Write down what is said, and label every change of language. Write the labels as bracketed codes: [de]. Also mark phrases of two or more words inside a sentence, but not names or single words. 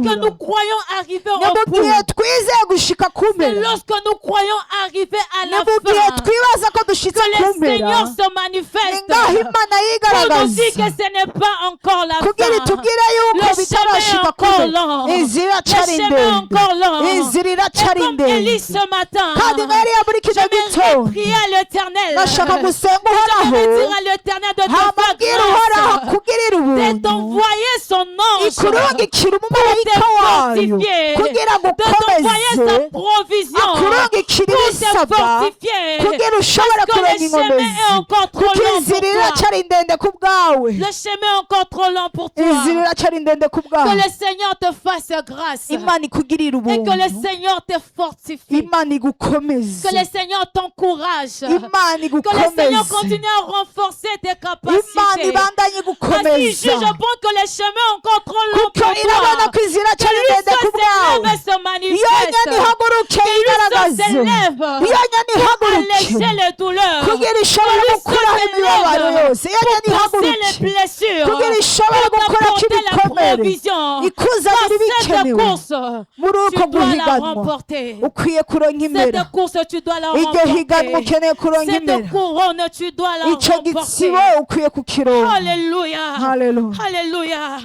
[rn] rigitangura [fr] nous croyons arriver [rn] ni [fr] au [rn] mu [fr] bout. [rn] gihe twizeye gushika [fr] C'est [rn] kumera [fr] lorsque nous croyons arriver à [rn] ni [fr] la [rn] mu gihe [fr] fin [rn] twibaza ko dushitse [fr] que le [rn] kumera [fr] Seigneur se [rn] ni [fr] manifeste [rn] ngaho Imana [fr] pour nous dire [rn] yigaragaza [fr] que ce n'est pas encore la [rn] kugira [fr] fin. [rn] itubwire yuko [fr] Le chemin est [rn] bitarashika [fr] encore [rn] kumera [fr] long. [rn] inzira [fr] Le [rn] iracari [fr] chemin est [rn] ndende [fr] encore long. [rn] inzira [fr] Et [rn] iracari [fr] comme Élie [rn] ndende [fr] ce matin, [rn] kandi nka Eliya muri kino [fr] j'aimerais [rn] gitondo [fr] prier à l'Éternel. [rn] ndashaka gusenga [fr] J'aimerais [rn] uhoraho [fr] dire à l'Éternel de te [rn] hamabwira uhoraho [fr] faire grâce, [rn] akugirira [fr] de [rn] ubuntu [fr] t'envoyer son ange, [rn] ikurungikira umumarayika [fr] te [rn] wayo [fr] fortifier, [rn] kugira ngo [fr] de t'envoyer [rn] ukomeze [fr] sa provision [rn] akurungikira [fr] pour te [rn] ibisabwa [fr] fortifier. [rn] kugira ushobore [fr] Parce que [rn] kurenga [fr] le chemin [rn] inkomezi [fr] est encore trop [rn] kuko [fr] long [rn] inzira [fr] pour toi. [rn] iracari ndende ku bwawe [fr] Le chemin est encore trop long pour toi. [rn] inzira iracari ndende ku [fr] Que [rn] bwawe [fr] le Seigneur te fasse grâce. [rn] imana ikugirira [fr] Et que le [rn] ubuntu [fr] Seigneur te fortifie. [rn] imana igukomeze [fr] Que le Seigneur t'encourage. [rn] imana [fr] Que le Seigneur [rn] igukomeze [fr] continue à renforcer tes [rn] imana [fr] capacités. [rn] ibandanye [fr] Ainsi, [rn] igukomeza [fr] je pense que le chemin est encore trop long [rn] kuko [fr] pour [rn] irabona [fr] toi. [rn] ko inzira [fr] Que [rn] iracari [fr] lui [rn] ndende ku [fr] seul [rn] bwawe [fr] s'élève et se [rn] iyo nyoni [fr] manifeste. [rn] ihaguruke [fr] Que lui seul [rn] yigaragaze [fr] s'élève [rn] iyo nyoni [fr] pour [rn] ihaguruke [fr] alléger les douleurs. [rn] kugira ishobore [fr] Que lui [rn] gukuraho [fr] seul [rn] imibabaro [fr] s'élève [rn] yose iyo nyoni [fr] pour passer les [rn] ihaguruke [fr] blessures. [rn] kugira ishobore [fr] Pour [rn] gukora ko [fr] t'apporter la [rn] ibikomere [fr] provision. Dans cette course, tu dois la remporter. Cette course, tu dois la remporter. Cette couronne, tu dois la remporter. Alléluia. Alléluia.